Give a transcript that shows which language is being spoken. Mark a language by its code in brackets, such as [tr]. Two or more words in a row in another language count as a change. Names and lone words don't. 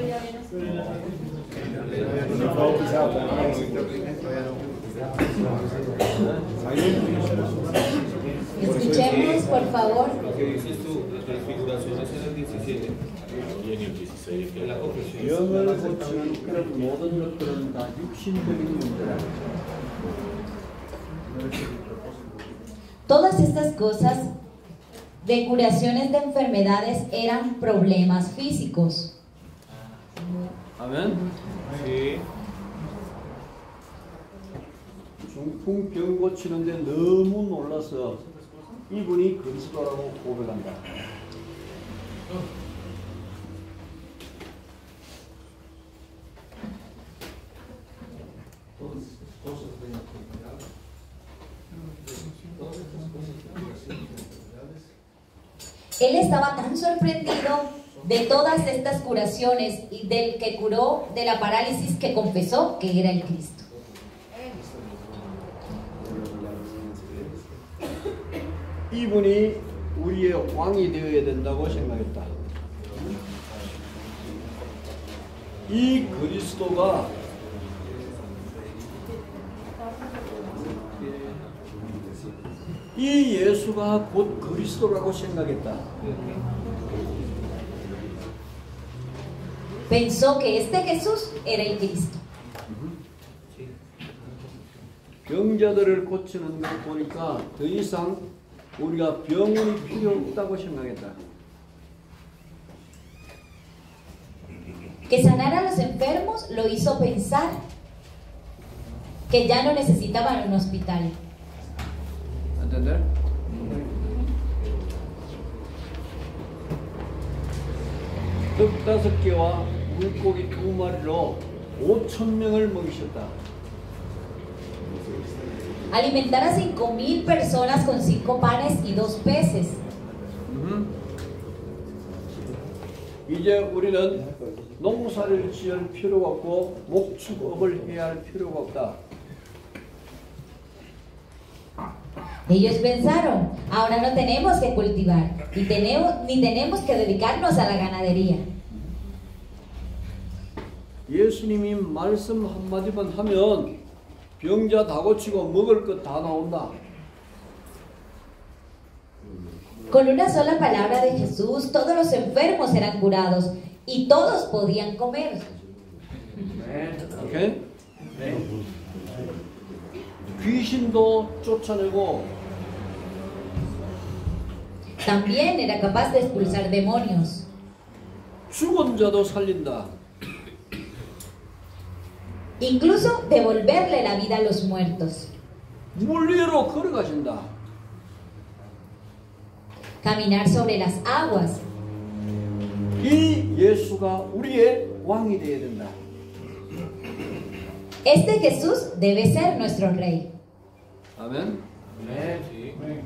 [es] Escuchemos, por favor. Lo que dices tú, la transfiguración es en el 17. Y en el 16. En la confesión. [ko] 영을 고치는 그런 모든 것들은 다 육신적인 문제다. [es] Todas estas cosas de curaciones de enfermedades eran problemas físicos. [ko] 아멘. [es] Sí. [ko] 중풍병 고치는데 너무 놀라서 이분이 그리스도라고 고백한다. [es] Él estaba tan sorprendido de todas estas curaciones y del que curó de la parálisis que confesó que era el Cristo. [ko] 이분이 우리의 왕이 되어야 된다고 생각했다. 이 그리스도가 이 예수가 곧 그리스도라고 생각했다. [es] Pensó que este Jesús era el Cristo. [ko] 병자들을 고치는 걸 보니까 더 이상 우리가 병원이 필요 없다고 생각했다. [es] Que sanar a los enfermos lo hizo pensar que ya no necesitaban un hospital. ¿Entender? [ko] 떡 5개와 물고기 2마리로 5,000명을 먹이셨다. [es] Alimentar a 5,000 personas con 5 panes y 2 peces. [ko] 이제 우리는 농사를 지을 필요가 없고 목축업을 해야 할 필요가 없다. [es] Ellos pensaron, ahora no tenemos que cultivar ni tenemos que dedicarnos a la ganadería. [ko] 예수님이 말씀 한마디만 하면 병자 다 고치고 먹을 것 다 나온다. [es] Con una sola palabra de Jesús, todos los enfermos eran curados y todos podían comer. [ko] 오케이? 귀신도 쫓아내고 [es] También era capaz de expulsar demonios. [ko] 죽은 자도 살린다. [es] Incluso devolverle la vida a los muertos. [ko] 물 위로 걸어가신다. [es] Caminar sobre las aguas. [ko] 예수가 우리의 왕이 되어야 된다. [es] Este Jesús debe ser nuestro rey. [ko] 아멘. [es] Sí.